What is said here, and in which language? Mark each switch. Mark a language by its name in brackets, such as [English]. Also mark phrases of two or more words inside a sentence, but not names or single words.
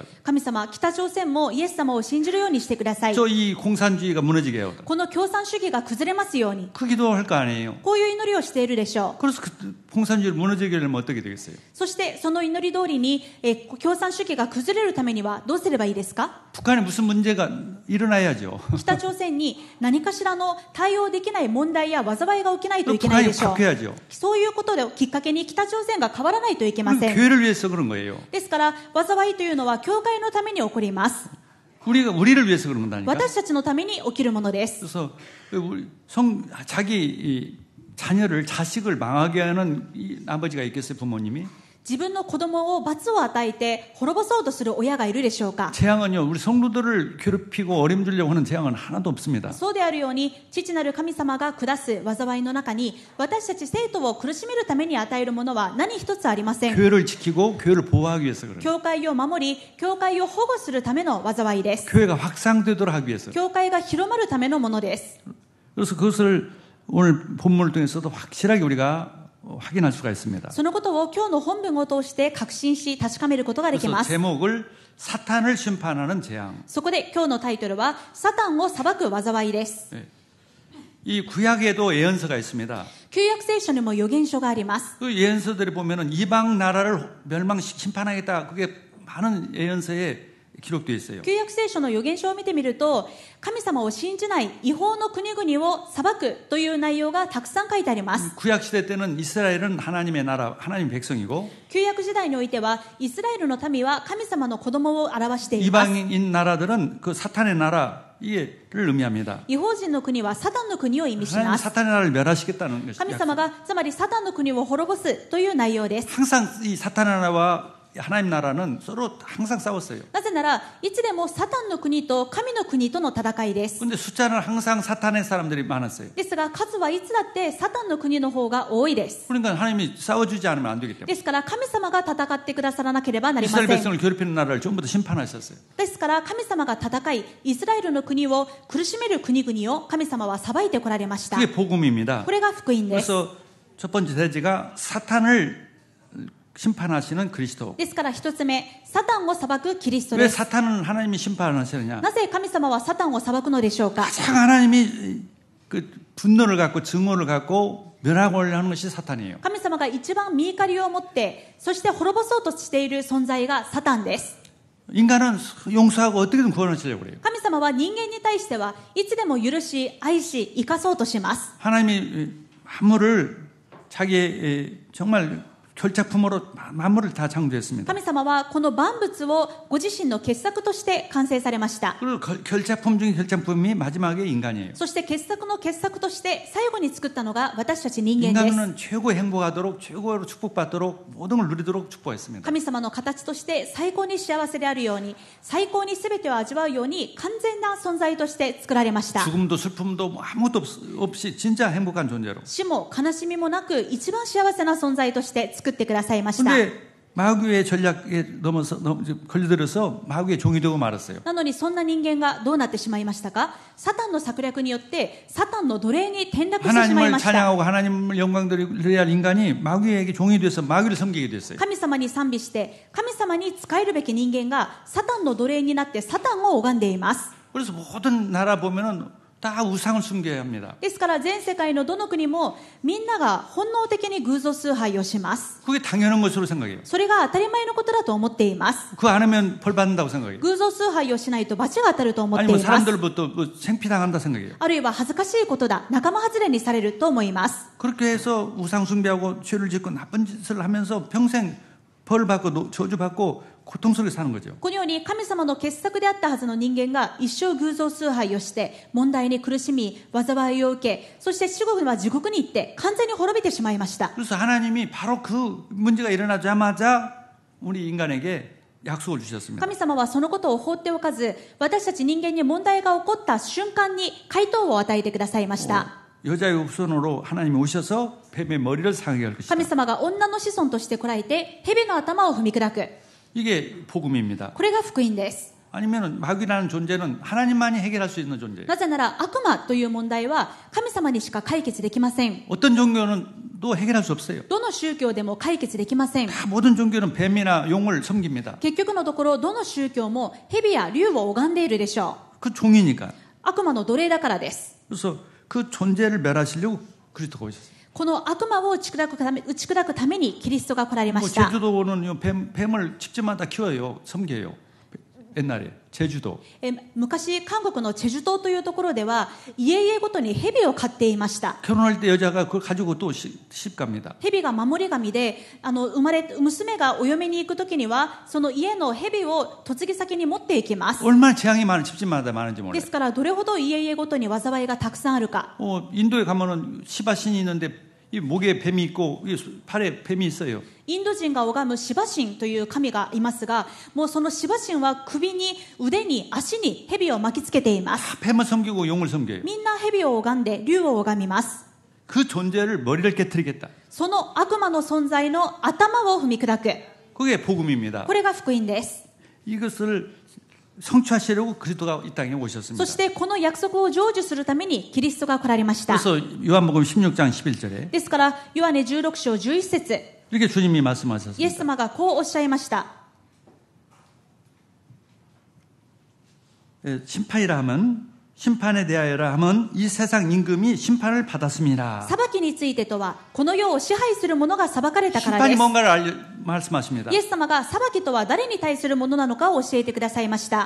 [Japanese] 神様、北朝鮮もイエス様を信じるようにしてください。 [Korean] 저 이 공산주의가 무너지게 해요. [Japanese] この共産主義が崩れますように、 [Korean] 그 기도할 거 아니에요. [Japanese] こういう祈りをしているでしょう。 [Korean] 그래서 그 공산주의를 무너지게 하려면 어떻게 되겠어요? [Japanese] そしてその祈り通りに共産主義が崩れるためにはどうすればいいですか。 [Korean] 북한에 무슨 문제가 일어나야죠. [Japanese] 北朝鮮に何かしらの対応できない問題や災いが起きないと [Korean] 또 [Japanese] いけない [Korean] 북한이 [Japanese] でしょう。 [Korean] 바뀌어야죠. [Japanese] そういうことできっかけに北朝鮮が変わらないといけま [Korean] 그건 [Japanese] せん。 [Korean] 교회를 위해서 그런 거예요. [Japanese] ですから災いというのは教会のために起こります。 [Korean] 우리를 위해서 그런 건다니까. [Japanese] 私たちのために起きるものです。 [Korean] 그래서 자기 이 자녀를 자식을 망하게 하는 이 아버지가 있겠어요, 부모님이? [Japanese] 自分の子供を罰を与えて滅ぼそうとする親がいるでしょうか。 [Korean] 재앙은요, 우리 성도들을 괴롭히고 어림주려고 하는 재앙은 하나도 없습니다. [Japanese] そうであるように父なる神様が下す災いの中に私たち生徒を苦しめるために与えるものは何一つありません。 [Korean] 교회를 지키고 교회를 보호하기 위해서 그래요. [Japanese] 教会を守り教会を保護するための災いです。 [Korean] 교회가 확산되도록 하기 위해서. [Japanese] 教会が広まるためのものです。 [Korean] 그래서 그것을 오늘 본문을 통해서도 확실하게 우리가 확인할 수가 있습니다. [Japanese] そのことを今日の本文を通して確信し確かめることができ [Korean] 그래서 [Japanese] ます。 [Korean] 제목을 사탄을 심판하는 재앙. [Japanese] そこで今日のタイトルはサタンを裁く災いです。 [Korean] 이 구약에도 예언서가 있습니다. [Japanese] 旧約聖書にも預言書があります。 [Korean] 그 예언서들이 보면은 이방 나라를 심판하겠다. 그게 많은 예언서에 기록되어 있어요. [Japanese] 旧約聖書の預言書を見てみると神様を信じない違法の国々を裁くという内容がたくさん書いてあります。 [Korean] 구약 시대 때는 이스라엘은 하나님의 나라, 하나님의 백성이고 [Japanese] 旧約時代においてはイスラエルの民は神様の子供を表しています。 [Korean] 이방인 나라들은 그 사탄의 나라 이를 의미합니다. [Japanese] 違法人の国はサタンの国を意味し [Korean] 하나님 [Japanese] ます。 [Korean] 사탄의 나라를 멸하시겠다는 것이죠. [Japanese] 神様がつまりサタンの国を滅ぼすという内容です。 [Korean] 항상 이 사탄의 나라와 하나님 나라는 서로 항상 싸웠어요. [Japanese] なぜならいつでもサタンの国と神の国との戦いです。 [Korean] 근데 숫자는 항상 사탄의 사람들이 많았어요. [Japanese] ですが数はいつだってサタンの国の方が多いです。 [Korean] 그러니까 하나님이 싸워주지 않으면 안 되기 [Japanese] で [Korean] 때문에 [Japanese] すから神様が戦ってくださらなければなりま [Korean] 이스라엘 [Japanese] せん。 [Korean] 백성을 괴롭히는 나라를 전부 다 심판하셨어요. [Japanese] ですから神様が戦いイスラエルの国を苦しめる国々を神様は裁いてこられました。 [Korean] 그게 복음입니다. [Japanese] これが福音です。 [Korean] 그래서 첫 번째 대지가 사탄을 심판하시는 그리스도. [Japanese] ですから一つ目サタンを裁くキリスト [Korean] 왜 [Japanese] です。 [Korean] 사탄은 하나님이 심판하시느냐? [Japanese] なぜ神様はサタンを裁くのでしょうか。 [Korean] 가장 하나님이 그 분노를 갖고 증오를 갖고 멸하고 하는 것이 사탄이에요. [Japanese] 神様が一番見怒りを持ってそして滅ぼそうとしている存在がサタンです。 [Korean] 인간은 용서하고 어떻게든 구원하시려고 그래요. [Japanese] 神様は人間に対してはいつでも許し愛し生かそうとします。 [Korean] 하나님이 만물을 자기의 정말 결작품으로 만물을 다 창조했습니다. [Japanese] 神様はこの万物をご自身の傑作として完成されました。 [Korean] 그리고 결작품 중에 결작품이 마지막에 인간이에요. [Japanese] そして傑作の傑作として最後に作ったのが私たち人間です。 [Korean] 인간은 최고 행복하도록 최고로 축복받도록 모든 걸 누리도록 축복했습니다. [Japanese] 神様の形として最高に幸せであるように最高に全てを味わうように完全な存在として作られました。 [Korean] 죽음도 슬픔도 아무것도 없이 진짜 행복한 존재로. [Japanese] 死も悲しみもなく一番幸せな存在として作ってくださいました。 [Korean] 근데 마귀의 전략에 걸려들어서 마귀의 종이 되고 말았어요. [Japanese] なのにそんな人間がどうなってしまいましたか。サタンの策略によってサタンの奴隷に転落してしまい [Korean] 하나님을 [Japanese] ました。 [Korean] 찬양하고 하나님을 영광드려야 할 인간이 마귀에게 종이 돼서 마귀를 섬기게 됐어요. [Japanese] 神様に賛美して神様に仕えるべき人間がサタンの奴隷になってサタンを拝んでいます。 [Korean] 그래서 모든 나라 보면은 다 우상을 숨겨야 합니다. [Japanese] ですから全世界のどの国もみんなが本能的に偶像崇拝をします。 [Korean] 그게 당연한 것으로 생각해요. [Japanese] それが当たり前のことだと思っています。 [Korean] 그거 안 하면 벌 받는다고 생각해요. [Japanese] 偶像崇拝をしないと罰が当たると思ってい [Korean] 아니면 [Japanese] ます。 [Korean] 사람들부터 생피당한다 생각해요. [Japanese] あるいは恥ずかしいことだ、仲間外れにされると思います。 [Korean] 그렇게 해서 우상 숭배하고 죄를 짓고 나쁜 짓을 하면서 평생 벌 받고 저주 받고 고통 속에 사는 거죠. [Japanese] このように神様の傑作であったはずの人間が一生偶像崇拝をして問題に苦しみ災いを受け、そして死後は地獄に行って完全に滅びてしまいました。 [Korean] 그래서 하나님이 바로 그 문제가 일어나자마자 우리 인간에게 약속을 주셨습니다. [Japanese] 神様はそのことを放っておかず、私たち人間に問題が起こった瞬間に回答を与えてくださいました。 [Korean] 여자의 후손으로 하나님이 오셔서 뱀의 머리를 상하게 할 것이다. [Japanese] 神様が女の子孫として来られて蛇の頭を踏み砕く。 [Korean] 이게 복음입니다. [Japanese] これが福音です。 [Korean] 아니면 마귀라는 존재는 하나님만이 해결할 수 있는 존재. [Japanese] なぜなら悪魔という問題は神様にしか解決できません。 [Korean] 어떤 종교는 종교도 해결할 수 없어요. [Japanese] どの宗教でも解決できません。 [Korean] 다 모든 종교는 뱀이나 용을 섬깁니다. [Japanese] 結局のところ、どの宗教も蛇や竜を拝んでいるでしょう。 [Korean] 그 종이니까. [Japanese] 悪魔の奴隷だからです。 [Korean] 그래서 그 존재를 멸하시려고 그리스도가 오셨어요. [Japanese] この悪魔を打ち砕くためにキリストが来られま [Korean] 뭐 [Japanese] した。 [Korean] 제주도는 뱀을 집집마다 키워요. 섬겨요. 옛날에 제주도. [Japanese] 昔韓国のチェジュ島というところでは家々ごとに蛇を飼っていました。 [Korean] 결혼할 때 여자가 그걸 가지고 또 시집갑니다. [Japanese] 蛇が守り神で娘がお嫁に行くときにはその家の蛇を嫁ぎ先に持っていきます。 [Korean] 얼마나 재앙이 많은 집집마다 많은지 [Japanese] で [Korean] 몰라요. [Japanese] すからどれほど家々ごとに災いがたくさんあるか。 [Korean] 인도에 가면은 시바신이 있는데 이 목에 뱀이 있고 이 팔에 뱀이 있어요. [Japanese] インド人が拝むシバ神という神がいますが、もうそのシバ神は首に腕に足に蛇を巻きつけています。 [Korean] 뱀을 섬기고 용을 섬겨요. [Japanese] みんな蛇を拝んで竜を拝みます。 [Korean] 그 존재를 머리를 깨트리겠다. [Japanese] その悪魔の存在の頭を踏み砕く。 [Korean] 그게 복음입니다. [Japanese] これが福音です。 [Korean] 이것을 성취하시려고 그리스도가 이 땅에 [Japanese] そ [Korean] 오셨습니다. [Japanese] してこの約束を成就するためにキリストが来られました。 [Korean] 그래서 요한복음 16장 11절에 [Japanese] ですからヨハネ16章11節 [Korean] 이렇게 주님이 [Japanese] イエス [Korean] 말씀하셨습니다. [Japanese] 様がこうおっしゃいました。 [Korean] 심판이라 하면 심판에 대하여라 하면 이 세상 임금이 심판을 받았습니다. [Japanese] 裁きについてとはこの世を支配する者が裁かれたから [Korean] 심판이 [Japanese] です。 [Korean] 뭔가를 말씀하십니다. [Japanese] イエス様が裁きとは誰に対するものなのかを教えてくださいました。